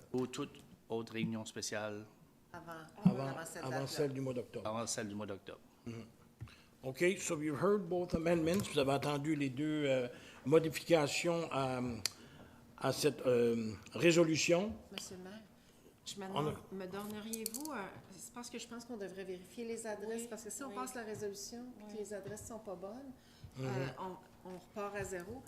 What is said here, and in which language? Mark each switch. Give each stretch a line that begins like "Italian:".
French: Ou toute autre réunion spéciale avant celle du mois d'octobre. avant celle du mois d'octobre.
English: OK, so you've heard both amendments.
French: Vous avez entendu les deux modifications à cette résolution. Monsieur le maire, je me demande, me donneriez-vous, c'est parce que je pense qu'on devrait vérifier les adresses, Oui, parce que si on oui. passe la résolution, puis que les adresses sont pas bonnes, on repart à zéro.